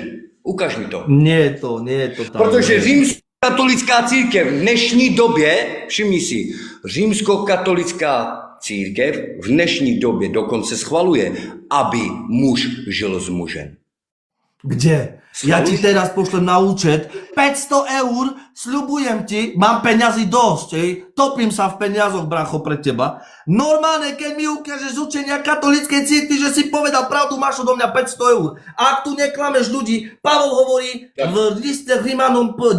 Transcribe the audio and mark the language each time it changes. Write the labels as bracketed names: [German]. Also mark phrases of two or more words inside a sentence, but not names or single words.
[Czech] Ukaž mi to. [Slovak] Nie je to tam. [Czech] Protože římskokatolická církev v dnešní době, všimni si, římskokatolická církev v dnešní době dokonce schvaluje, aby muž žil s mužem. [Slovak] Kde? Ja ti teraz pošlem na účet 500 eur, sľubujem ti, mám peňazí dosť, topím sa v peniazoch, bracho, pre teba. Normálne, keď mi ukážeš z učenia katolíckej cirkvi, že si povedal pravdu, máš odo mňa 500 eur. A ak tu neklameš ľudí, Pavol hovorí v liste Rímanom 9.